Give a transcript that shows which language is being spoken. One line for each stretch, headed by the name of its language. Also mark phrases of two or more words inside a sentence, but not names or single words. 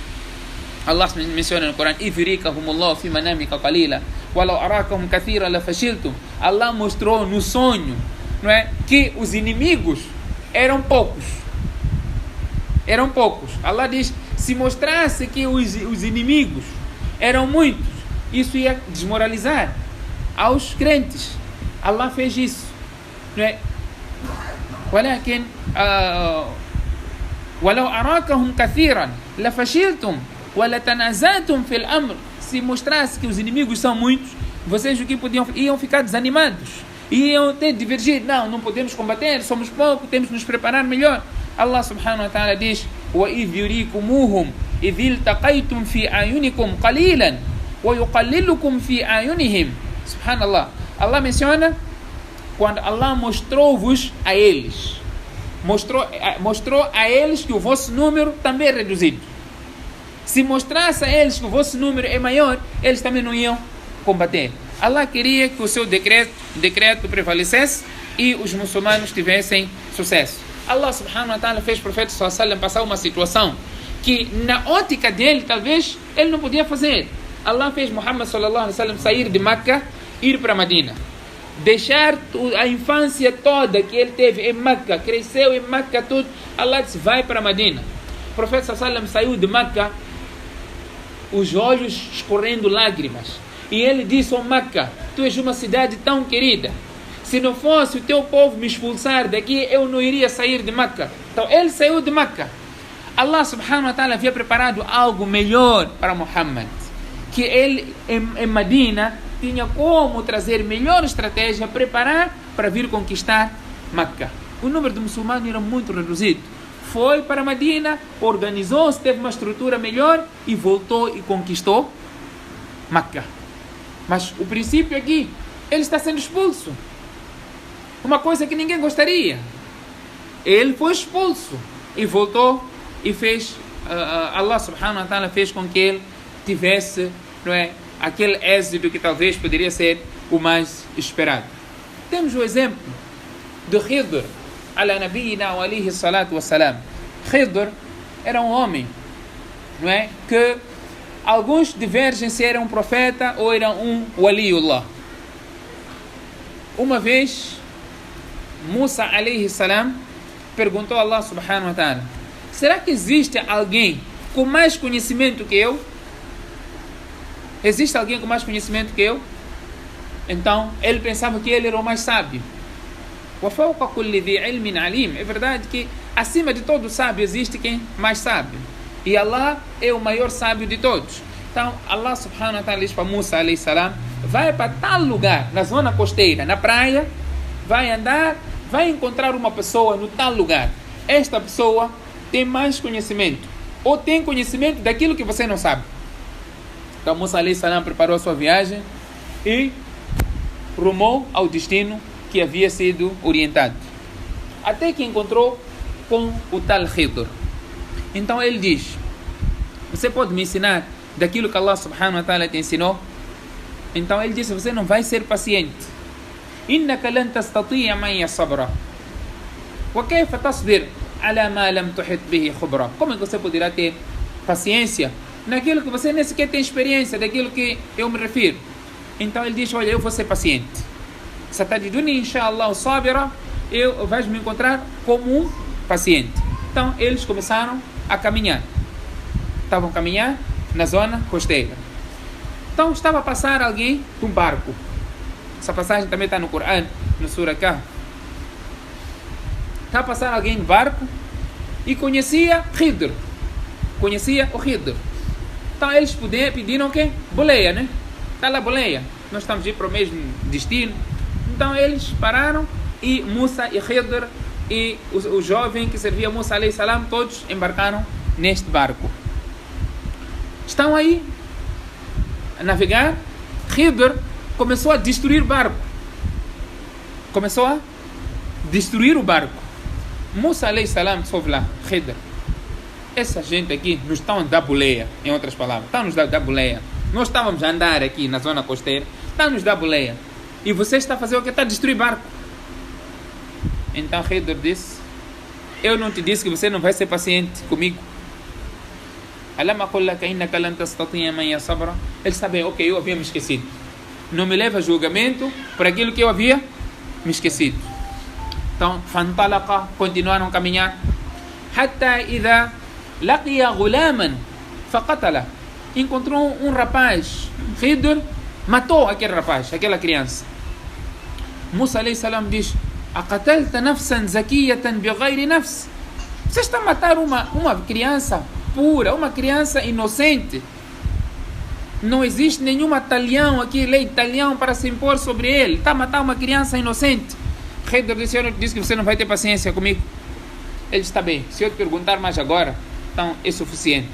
Portuguese: Allah menciona no Corão: Allah mostrou no sonho, não é, que os inimigos eram poucos. Allah diz: se mostrasse que os inimigos eram muitos, isso ia desmoralizar aos crentes. Allah fez isso, não é?
Arabic: ولكن ولو أراكهم كثيرا لفشلتم ولتنازعتم في الأمر.
Portuguese: Se mostrasse que os inimigos são muitos, vocês iam ficar desanimados, iam ter de divergir. Não podemos combater, somos poucos, temos que nos preparar melhor.
Arabic: الله سبحانه وتعالى diz: وَإِذْ يُرِيكُمُوهُمْ إِذِ الْتَقَيْتُمْ فِي أَعْيُنِكُمْ قَلِيلًا وَيُقَلِّلُكُمْ فِي أَعْيُنِهِمْ.
Portuguese: Subhanallah. Allah menciona quando Allah mostrou-vos a eles. Mostrou a eles que o vosso número também é reduzido. Se mostrasse a eles que o vosso número é maior, eles também não iam combater. Allah queria que o seu decreto prevalecesse e os muçulmanos tivessem sucesso. Allah
Arabic: سبحانه وتعالى
Portuguese: fez o profeta
Arabic: صلى الله عليه وسلم
Portuguese: passar uma situação que na ótica dele talvez ele não podia fazer. Allah fez Muhammad
Arabic: صلى الله عليه وسلم
Portuguese: sair de Meca, ir para Medina, deixar a infância toda que ele teve em Meca, cresceu em Meca tudo. Allah disse: vai para Medina. O profeta
Arabic: صلى الله عليه وسلم
Portuguese: saiu de Meca, os olhos escorrendo lágrimas, e ele disse: oh Meca, tu és uma cidade tão querida, se não fosse o teu povo me expulsar daqui, eu não iria sair de Meca. Então ele saiu de Meca. Allah
Arabic: سبحانه وتعالى
Portuguese: havia preparado algo melhor para Muhammad, que ele em Medina tinha como trazer melhor estratégia, preparar para vir conquistar Meca. O número de muçulmanos era muito reduzido. Foi para Medina, organizou-se, teve uma estrutura melhor e voltou e conquistou Meca. Mas o princípio aqui, ele está sendo expulso. Uma coisa que ninguém gostaria. Ele foi expulso e voltou e fez, Allah
Arabic: سبحانه وتعالى
Portuguese: fez com que ele tivesse, não é, aquele êxito que talvez poderia ser o mais esperado. Temos o exemplo de Khidr,
Arabic: على نبينا وعليه الصلاة والسلام.
Portuguese: Khidr era um homem, não é, que alguns divergem se era um profeta ou era um waliullah. Uma vez Musa
Arabic: عليه السلام
Portuguese: perguntou a Allah
Arabic: سبحانه وتعالى:
Portuguese: será que existe alguém com mais conhecimento que eu? Existe alguém com mais conhecimento que eu? Então ele pensava que ele era o mais sábio. É verdade que acima de todo sábio existe quem mais sábio, e Allah é o maior sábio de todos. Então Allah
Arabic: سبحانه وتعالى
Portuguese: diz para Musa
Arabic: عليه السلام:
Portuguese: vai para tal lugar, na zona costeira, na praia, vai andar, vai encontrar uma pessoa no tal lugar. Esta pessoa tem mais conhecimento, ou tem conhecimento daquilo que você não sabe. Então Musa
Arabic: عليه السلام
Portuguese: preparou a sua viagem e rumou ao destino que havia sido orientado, até que encontrou com o tal Khidr. Então ele diz: você pode me ensinar daquilo que Allah
Arabic: سبحانه وتعالى
Portuguese: te ensinou? Então ele disse: você não vai ser paciente.
Arabic: إنك لن تستطيع معي صبرا وكيف تصبر على ما لم تحط به خبرا.
Portuguese: Como é que você poderá ter paciência naquilo que você nem sequer tem experiência daquilo que eu me refiro? Então ele diz, olha, eu vou ser paciente.
Arabic: ستجدني إن شاء الله صابرا,
Portuguese: eu vais me encontrar como um paciente. Então eles começaram a caminhar. Estavam a caminhar na zona costeira. Então estava a passar alguém de um barco. Essa passagem também está no Corão, no Surah Kahf. Está a passar alguém de barco e conhecia Khidr. Conhecia o Khidr. Então eles pediram o quê? Boleia, né? Está lá boleia. Nós estamos a ir para o mesmo destino. Então eles pararam e Musa e Khidr e o jovem que servia Musa
Arabic: عليه السلام,
Portuguese: todos embarcaram neste barco. Estão aí a navegar. Khidr começou a destruir o barco. Começou a destruir o barco. Musa
Arabic: عليه السلام
Portuguese: soube lá, Khidr, essa gente aqui nos estão a dar boleia, em outras palavras, estão nos dar boleia. Nós estávamos a andar aqui na zona costeira, estão nos dar boleia. E você está a fazer o que? Está a destruir barco. Então Khidr disse, eu não te disse que você não vai ser paciente comigo? Eles sabem, ok, eu havia me esquecido. Não me leva a julgamento por aquilo que eu havia me esquecido. Então, fantalaqa, continuaram a caminhar.
Arabic: حتى إذا لقيا غلاما فقتله.
Portuguese: Encontrou um rapaz. Khidr matou aquele rapaz, aquela criança.
Arabic: Musa عليه السلام diz, أقتلت نفسا زكية بغير نفس.
Portuguese: Você está a matar uma criança pura, uma criança inocente. Não existe nenhuma talhão aqui, lei talhão para se impor sobre ele. Está a matar uma criança inocente. Khidr disse que você não vai ter paciência comigo. Ele está bem, se eu te perguntar mais agora, então é suficiente.